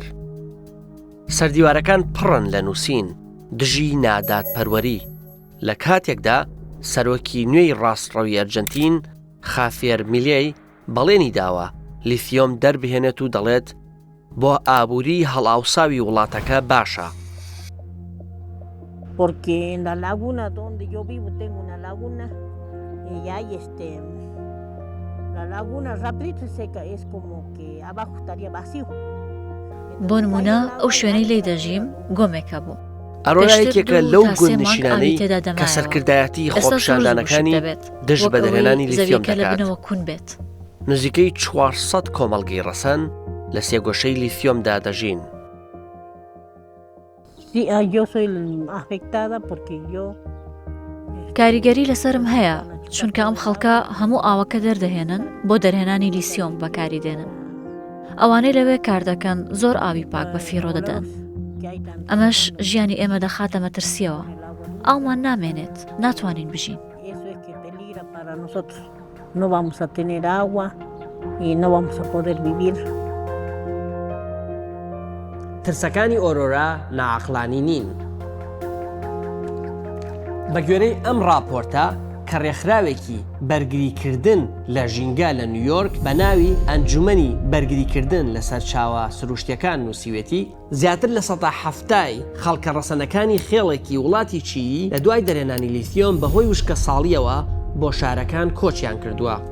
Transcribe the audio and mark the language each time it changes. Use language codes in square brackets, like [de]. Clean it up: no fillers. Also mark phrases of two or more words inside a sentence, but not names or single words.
[ckb] سەردیوارەکان پڕن لە نووسین دژی نادات پەروەری. لە کاتێکدا سەرۆکی نوێی ڕاستڕەوی ئەرجەنتین خافێر میلێی بەڵێنی داوە لیثیۆم دەربهێنێت و دەڵێت بۆ ئابووری هەڵاوساوی وڵاتەکە باشە. [es] Porque en la laguna donde yo vivo tengo una laguna y hay la laguna rapidito seca es como que abajo estaría vacío. [ckb] بۆ نمونە ئەو شوێنەی لێی دەژیم گۆمێکە بوو. ئەڕۆیەکێکە لەو گوندنشینانەی کە سەرکردایەتی خۆپیشاندانەکانی دژ بە دەرهێنانی لیثیۆم دەکات. نزیکەی 400 کۆمەڵگەی ڕەسەن لە سێگۆشەی لیثیۆمدا دەژین. [es] Sí, yo soy afectada porque yo [ckb] کاریگەری لەسرم هەیە چونکە ئەم خەڵکە هەموو ئاوەکە دەردەهێنن بۆ دەرهێنانی لیسیۆم بەکاری دێنن. ئەوانەی لەوێ کار دەکەن زۆر ئاوی پاک بە فیڕۆ دەدەن. ئەمەش ژیانی ئێمە دەخاتە مەترسیەوە. ئاومان نامێنێت، ناتوانین بژین. [es] No vamos a tener agua y no vamos a poder vivir. [ckb] ترسەکانی ئۆرۆرا ناعەقلانی نین. بە گوێرەی ئەم راپۆرتە کە ڕێکخراوێکی بەرگریکردن لە ژینگە لە نیویۆرک بە ناوی ئەنجومەنی بەرگریکردن لەسەر چاوە سروشتیەکان نووسیوێتی، زیاتر لە 170 خەڵکە ڕەسەنەکانی خێڵێکی وڵاتی چیلی لە دوای دەرهێنانی لیتیۆم بەهۆی وشکە ساڵیەوە بۆ شارەکان کۆچیان کردووە.